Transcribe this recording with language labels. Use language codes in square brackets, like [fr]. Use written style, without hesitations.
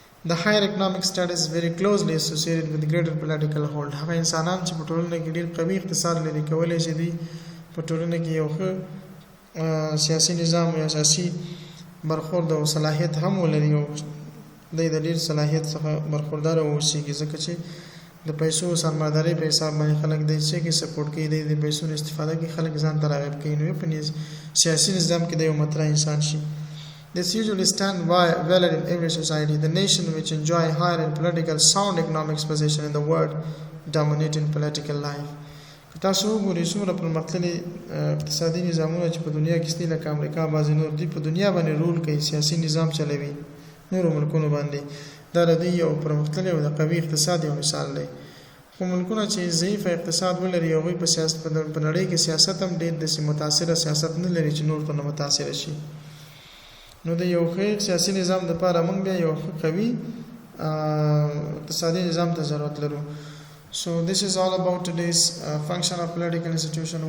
[en] The higher economic status is very closely associated with greater political hold. [ps] هغه انسانان چې په ټولنه کې ډېر قوي اقتصاد لري کولای شي دي په ټولنه کې یو ښه سیاسي نظام یا سیاسي برخورد او صلاحیت هم ولري او د ډېر صلاحیت څخه برخوردار اوسي، ځکه چې د پیسو سرمایه‌داري په حساب باندې خلک د څه کې سپورټ کوي، د پیسو استفاده کوي، خلک ځان ته راغب کوي، نو په سیاسي نظام کې د یو مطرح انسان شي. [en] This usually stand valid in every society. The nation which enjoy higher and political sound economic position in the world dominate in political life. [ps] تاسو وګورئ څومره پرمختللي اقتصادي نظامونه چې په دنیا کې شته، لکه امریکا بعضې نور دي په دنیا باندې رول کوي، سیاسي نظام چلوي نورو ملکونو باندې. دا د دوی یو پرمختللی او د قوي اقتصاد یو مثال دی. خو ملکونه چې ضعیفه اقتصاد ولري هغوی په سیاست په نړۍ کې سیاست هم ډېر داسې متاثره سیاست نه لري چې نور ته نه متاثره شي. نو د یو ښه سیاسي نظام دپاره موږ بیا یو ښه قوي اقتصادي نظام ته ضرورت لرو. [en] So this is all about today's function of political institution.